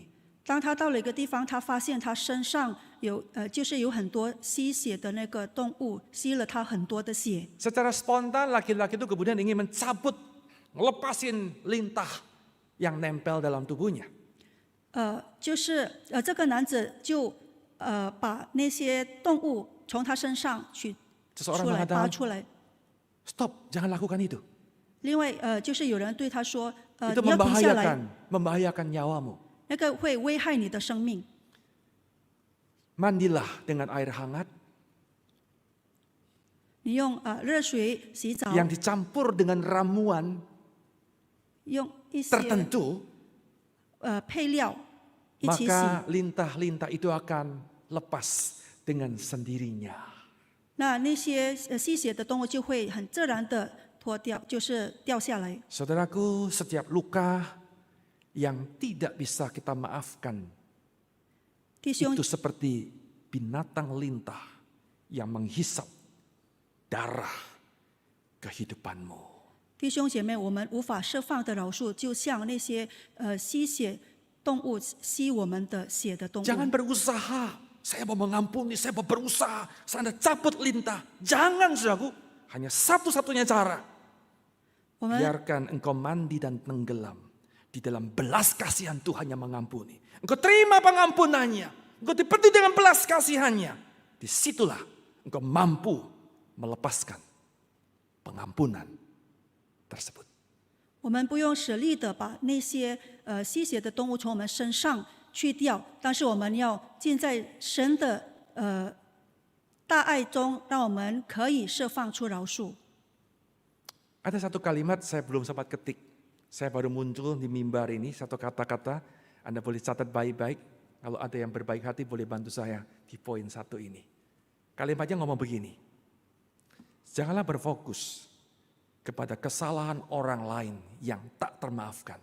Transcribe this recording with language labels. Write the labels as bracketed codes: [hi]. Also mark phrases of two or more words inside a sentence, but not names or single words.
[zh] 当他到了一个地方，他发现他身上就是有很多吸血的那个动物，吸了他很多的血。 [id] Secara spontan laki-laki itu kemudian ingin mencabut, melepasin lintah yang nempel dalam tubuhnya. [zh] 这个男子就把那些动物从他身上取 [id] Seseorang [zh] 出来，拔 [id] mengatakan, [zh] 出来。 [id] stop, jangan lakukan itu. [zh] 另外就是有人对他说， [id] Itu [zh] 你要停下来， [id] membahayakan nyawamu. [zh] 那个会危害你的生命。 [id] Mandilah dengan air hangat [zh] 你用热水洗澡， [id] yang dicampur dengan ramuan [zh] 用一些 [id] tertentu, [zh] 配料一起洗， [id] maka lintah-lintah itu akan lepas dengan sendirinya. [zh] 那些吸血的动物就会很自然的脱掉，就是掉下来。 [id] Saudaraku, setiap luka yang tidak bisa kita maafkan [zh] 弟兄 [id] itu seperti binatang lintah yang menghisap darah kehidupanmu. [zh] 弟兄姐妹，我们无法释放的饶恕，就像那些吸血动物吸我们的血的动物。 [id] Jangan berusaha, saya mau mengampuni, saya mau berusaha, saya cabut lintah. Jangan, saudaraku. Hanya satu-satunya cara. [zh] 我们 [id] Biarkan engkau mandi dan tenggelam di dalam belas kasihan Tuhan yang mengampuni. Engkau terima pengampunannya. Engkau dipenuhi dengan belas kasihannya. Disitulah engkau mampu melepaskan pengampunan tersebut. [zh] 我们不用使力的把那些吸血的动物从我们身上去掉，但是我们要尽在神的大爱中，让我们可以释放出饶恕。 [id] Ada satu kalimat saya belum sempat ketik. Saya baru muncul di mimbar ini, satu kata-kata. Anda boleh catat baik-baik. Kalau ada yang berbaik hati boleh bantu saya di poin 1 ini. Kalimatnya ngomong begini. Janganlah berfokus kepada kesalahan orang lain yang tak termaafkan.